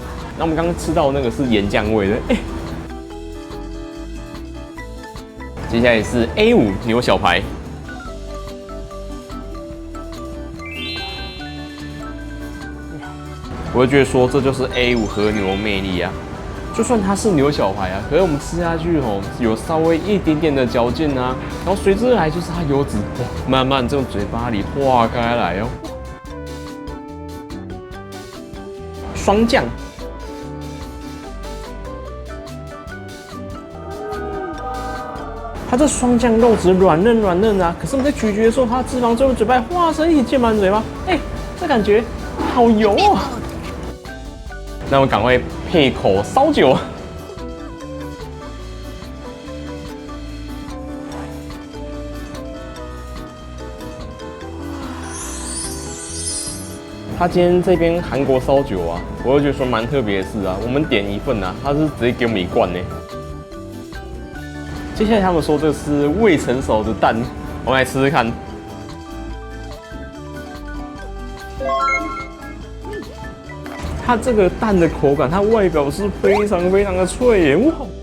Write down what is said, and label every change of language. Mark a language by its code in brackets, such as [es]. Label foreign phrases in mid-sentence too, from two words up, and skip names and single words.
[zh] 那我們剛剛吃到那個是鹽醬味的，接下來是 A5 牛小排。我會覺得說這就是 A5 和牛魅力啊， 就算它是牛小排啊，可是我們吃下去哦，有稍微一點點的嚼勁啊，然後隨之而來就是它油脂哇，慢慢從嘴巴裡化開來哦。雙醬，它這雙醬肉質軟嫩啊，可是我們在咀嚼的時候，它脂肪從嘴巴化成一起濺滿嘴巴，這感覺好油哦。那我們趕快配口燒酒。他今天這邊韓國燒酒啊，我就覺得說蠻特別的是啊，我們點一份啊，他是直接給我們一罐呢。接下來他們說這是未成熟的蛋，我們來吃吃看。它這個蛋的口感，它外表是非常的脆耶，哇！